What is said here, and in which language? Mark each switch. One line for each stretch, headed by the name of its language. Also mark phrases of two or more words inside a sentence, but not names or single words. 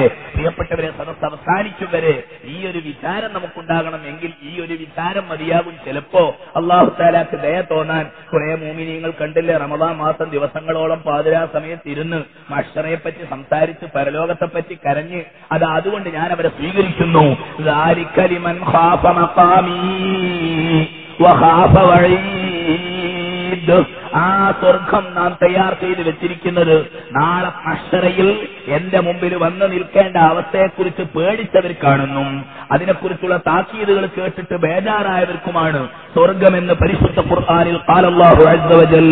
Malayalam: പ്രിയപ്പെട്ടവരെ, സദസ്സ് അവസാനിക്കും വരെ ഈ ഒരു വിചാരം നമുക്കുണ്ടാകണം. എങ്കിൽ ഈ ഒരു വിചാരം മതിയാകും. ചിലപ്പോ അള്ളാഹു തആലാക്ക് ദയ തോന്നാൻ കുറെ മുഅ്മിനീങ്ങൾ കണ്ടില്ലേ, റമദാൻ മാസം ദിവസങ്ങളോളം പാതിരാ സമയത്ത് ഇരുന്ന് മഹ്ശറയെ പറ്റി സംസാരിച്ച് പരലോകത്തെ പറ്റി കരഞ്ഞ്, അതുകൊണ്ട് ഞാൻ അവരെ സ്വീകരിക്കുന്നു.
Arabic: ذَلِكَ لِمَنْ خَافَ مَقَامِي وَخَافَ وَعِيدِ.
Malayalam: ആ സ്വർഗം നാം തയ്യാർ ചെയ്ത് വെച്ചിരിക്കുന്നത് നാളെ മഹ്ശറയിൽ എന്റെ മുമ്പിൽ വന്നു നിൽക്കേണ്ട അവസ്ഥയെക്കുറിച്ച് പേടിച്ചവർക്കാണെന്നും അതിനെക്കുറിച്ചുള്ള താക്കീതുകൾ കേട്ടിട്ട് ബേജാറായവർക്കുമാണ് സ്വർഗമെന്ന് പരിശുദ്ധ ഖുർആനിൽ
Arabic: قال الله عز وجل.